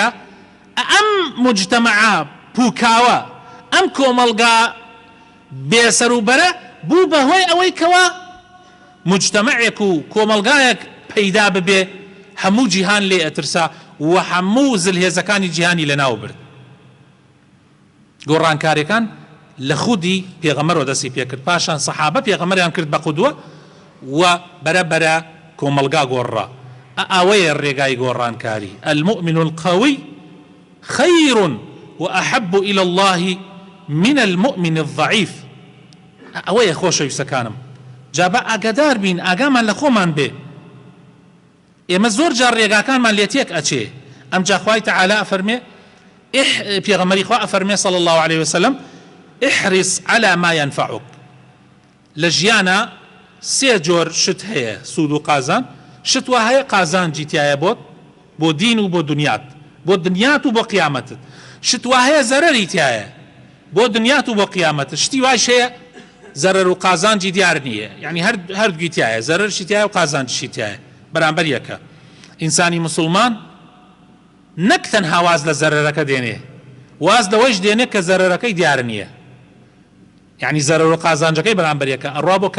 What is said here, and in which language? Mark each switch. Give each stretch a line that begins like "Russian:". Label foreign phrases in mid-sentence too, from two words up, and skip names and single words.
Central Kurdish: ئەم مجتەمەعە پوکاوە، ئەم کۆمەڵگا بێسەروبەرە بوو بەهۆی ئەوەی کەوا مجتەمەعێک و کۆمەڵگایەک پەیدا ببێ، هەموو جیهان لێ ئەترسا و هەموو زلهێزەکانی جیهانی لەناو برد. گۆڕانکاریەکان لە خودی پێغەمبەرەوە دەستی پێکرد، پاشان سەحابە پێغەمبەریان کرد بە قودوە و بەرەبەرە کۆمەڵگا گۆڕا. ئەوەیە ڕێگای گۆڕانکاری.
Arabic: المؤمن القوي خير وأحب إلى الله من المؤمن الضعيف.
Central Kurdish: ئەوەیە خۆشەویستەکانم، جابە ئاگادار بین، ئاگامان لە خۆمان بێ. ئێمە زۆر جار ڕێگاکانمان لێ تێک ئەچێ. ئەمجا خوای تەعالا ئەفەرمێ، پێغەمبەری خوا ئەفەرمێ
Arabic: صلی الله عليه وسلم احرص على ما ينفعك.
Central Kurdish: لە ژیانە 3 جۆر شت هەیە، سوود و قازان. شت وا هەیە قازانجی تایە بۆ دین و بۆ دنیات، بۆ دنیات و بۆ قیامەتت. شت وا هەیە زەرەری تایە، بۆ دنیات و بۆ قیامەت شتی واش هەیە زەرەر و قازانجی دیار نییە یعنی هەردووگی تایە زەرەرشی تایە و قازانجیشی تایە بەرامبەر یەکە ئینسانی مسلمان نەک تەنها واز لە زەرەرەکە دێنێ واز لەوەش دێنێ کە زەرەرەکەی دیار نییە یعنی زەرەر و قازانجەکەی بەرامبەر یەکە ئەڕوا بۆ